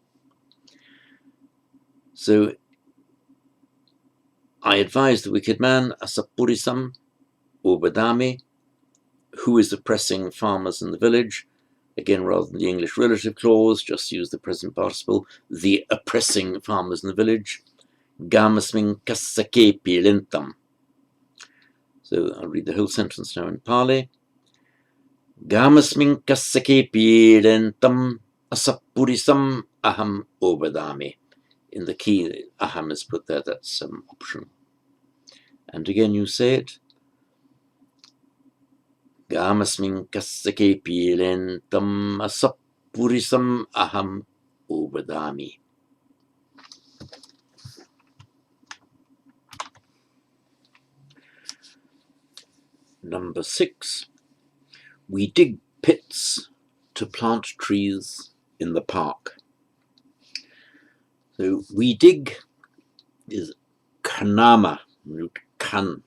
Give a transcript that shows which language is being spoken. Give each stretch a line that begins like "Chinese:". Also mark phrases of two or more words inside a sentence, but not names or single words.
English: So I advise the wicked man,
Pali: asapurisam, obadami,
English: who is oppressing farmers in the village. Again, rather than the English relative clause, just use the present participle, the oppressing farmers in the village.
Pali: Gamasming kasake pilentam.
English: So I'll read the whole sentence now in Pali.
Pali: Gamasming kasake pilentam asapurisam aham obadami.
English: In the key, aham is put there, that's optional. And again, you say it.
Pali: Gamasming kasake pilentam asapurisam aham obadami.
English: Number 6. We dig pits to plant trees in the park. So we dig is kanama, root kan.